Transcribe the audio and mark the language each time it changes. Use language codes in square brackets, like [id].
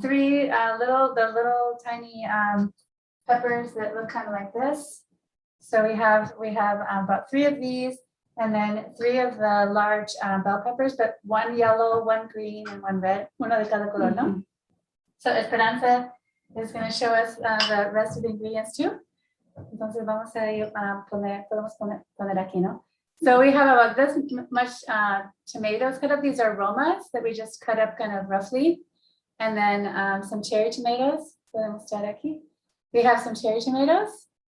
[en] 3 little tiny peppers that look kind of like this. So we have about 3 of these, and then 3 of the large bell peppers, but 1 yellow, 1 green, and 1 red. [es] Uno de cada color, ¿no? [en] So Esperanza is going to show us the rest of the ingredients too. [es] Entonces vamos a podemos poner aquí, ¿no? [en] So we have about this much tomatoes cut up. These are romas that we just cut up kind of roughly. And then some cherry tomatoes. [es] Podemos estar aquí. [en] We have some cherry tomatoes.